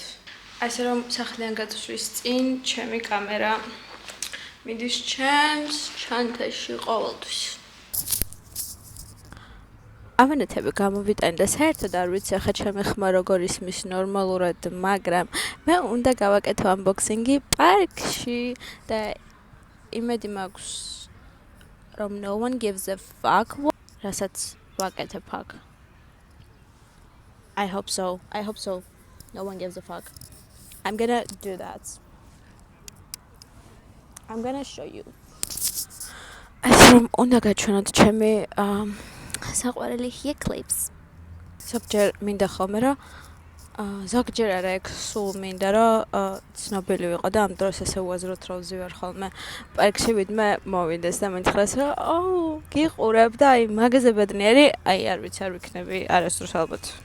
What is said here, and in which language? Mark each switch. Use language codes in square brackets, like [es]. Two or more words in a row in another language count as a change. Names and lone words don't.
[ka] ასე რომ სახლიდან გაწვლის წინ ჩემი კამერა მიდის ჩემს ჩანთაში ყოველთვის. ამანათები გამოვიტანე და საერთოდ არ ვიცი ახლა ჩემი ხმა როგორ ისმის ნორმალურად, მაგრამ მე უნდა გავაკეთო unboxing-ი პარკში და იმედი მაქვს რომ [en] no one gives a fuck [ka] რასაც ვაკეთებ აქ. [en] I hope so. No one gives a fuck. I'm gonna do that. I'm gonna show you. [ka] ასე რომ უნდა გაჩვენოთ ჩემი საყვარელი [en] hair clips. [ka] ზოგჯერ მინდა ხოლმე რომ ზოგჯერ არა ეგ სულ მინდა რომ ცნობილი ვიყო და ამ დროს ესე უაზროთ რომ ვზივარ ხოლმე პარკში ვიდმე მოვიდეს და მითხრას რომ გიყურებ და აი მაგაზე ბედნიერი აი არ ვიცი არ ვიქნები არასდროს ალბათ.